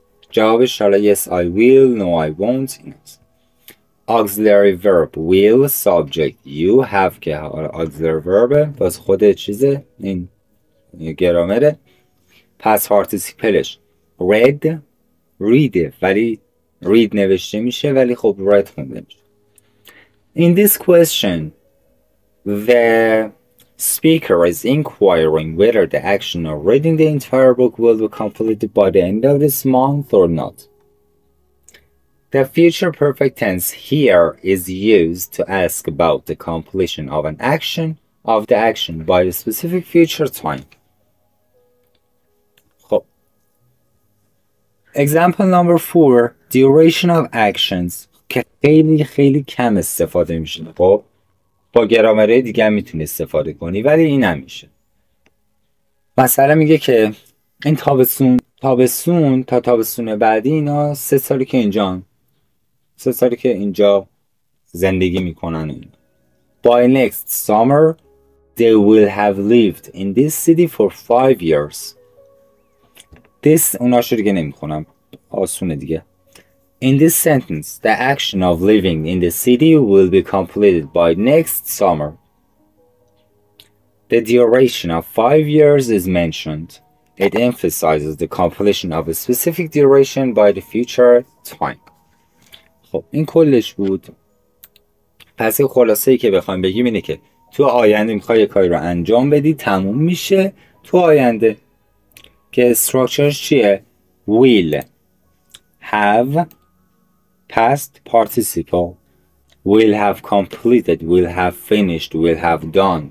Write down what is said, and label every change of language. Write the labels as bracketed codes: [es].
[fa] جوابش حالا [en] yes I will, no I won't. auxiliary verb will, subject you have که auxiliary verb [fa] باز خود چیزه، این گرامره. past participleش read ولی read نوشته میشه ولی خب read خونده میشه. [en] In this question the speaker is inquiring whether the action of reading the entire book will be completed by the end of this month or not. The future perfect tense here is used to ask about the completion of an action by a specific future time. [fa] خب [en] example number 4, duration of actions [fa] که خیلی کم استفاده میشه. خب با گرامره دیگه هم میتونی استفاده کنی ولی این نمیشه. مثلا میگه که این تابستون تا تابستون بعدی اینا 3 سالی که اینجا زندگی میکنن. [en] By next summer they will have lived in this city for 5 years. [fa] This اوناشو دیگه نمیخونم، آسونه دیگه. [en] In this sentence, the action of living in the city will be completed by next summer. The duration of 5 years is mentioned. It emphasizes the completion of a specific duration by the future [fa] time. خب این کلش بود. پس خلاصه ای که بخوایم بگیم اینه که تو آینده میخوای یه کاری رو انجام بدی، تموم میشه تو آینده، که استراکچرش چیه؟ [en] will have past participle، will have completed، will have finished، will have done.